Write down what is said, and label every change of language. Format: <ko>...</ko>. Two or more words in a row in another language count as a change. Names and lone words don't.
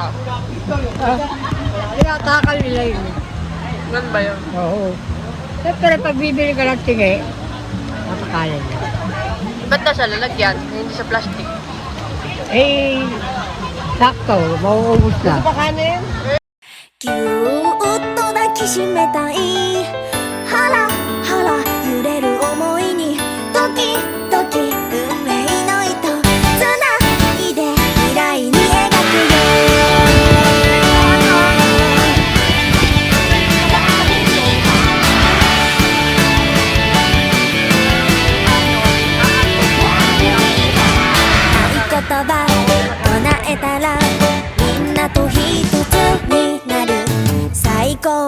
<tl>Tinatakal nila yun. Ganun ba yun? Oo. Siyempre, pag bibili ka ng tingi, matakalan niya. Ba't na siya lalagyan? Hindi sa plastic. Eh, sakto, mauubos na. Pakanin?</tl> <ja>ぎゅーっと抱きしめたいハラハラ揺れる想いにドキドキ運命の糸つないで未来に描くよ言葉唱えたらみんなと一つになる最高</ja>